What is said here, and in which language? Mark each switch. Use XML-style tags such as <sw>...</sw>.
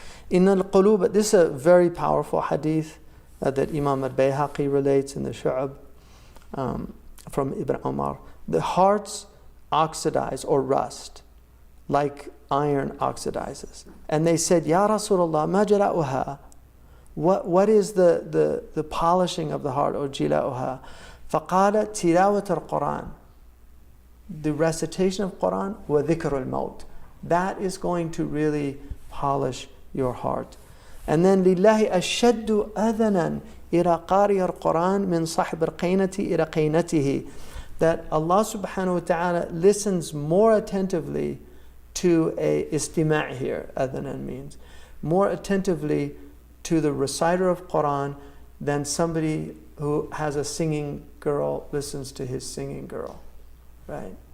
<en>In al-Qulub, this is a very powerful hadith that Imam al-Bayhaqi relates in the Shu'ab from Ibn Umar. The hearts oxidize or rust like iron oxidizes. And they said,</en> <ar>Ya Rasulullah, ma jala'uha?</ar> <en>What is the polishing of the heart, or jila'uha?</en> <ar>فَقَالَ تِلَاوَةَ الْقُرْآنِ,</ar> <en>the recitation of Quran,</en> <ar>وَذِكْرُ الْمَوْتِ.</ar> <en>That is going to really polish your heart. And then</en> <ar>لِلَّهِ أَشَّدُّ أَذَنًا إِلَى قَارِيَ الْقُرْآنِ مِنْ صَحْبِ الْقَيْنَةِ إِلَى قَيْنَتِهِ.</ar> <en>that Allah subhanahu wa ta'ala listens more attentively to a istima' here, adhanan means, more attentively to the reciter of Quran than somebody who has a singing girl listens to his singing girl, right?</en>